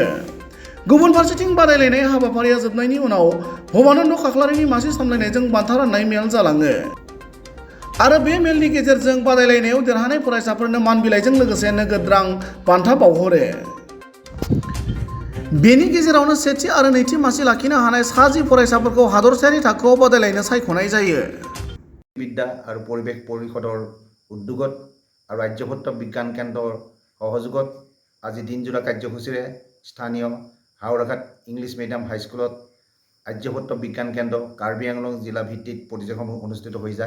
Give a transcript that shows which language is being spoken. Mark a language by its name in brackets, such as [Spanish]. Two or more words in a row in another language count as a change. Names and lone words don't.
[Bodo] गुबुन फारसेथिं बादायलायनाय हाबाफारिया जोबनायनि उनाव भबानन्द खाख्लारिनि मासि सामलायनायजों बान्था राननाय मेल जालाङो आरो बे मेलनि गेजेरजों बादायलायनायाव देरहानाय फरायसाफोरनो मान बिलाइजों लोगोसे नोगोद रां बान्था बावहरो। बेनि गेजेरावनो सेथि आरो नैथि मासि लाखिनो हानाय सा 10 फरायसाफोरखौ हादरसायारि थाखोआव बादायलायनो सायख'नाय जायो। [Assamese] বিদ্যা আৰু পৰিৱেশ পৰিষদৰ উদ্যোগত আৰু আৰ্যভট্ট বিজ্ঞান কেন্দ্ৰৰ সহযোগত আজি দিনজোৰা কাৰ্যসূচীৰে স্থানীয় হাওৰাঘাট ইংলিছ মিডিয়াম হাইস্কুলত আৰ্যভট্ট বিজ্ঞান কেন্দ্ৰ কাৰ্বি আংলং জিলা ভিত্তিত প্ৰতিযোগিতাসমূহ অনুষ্ঠিত হৈ যায়।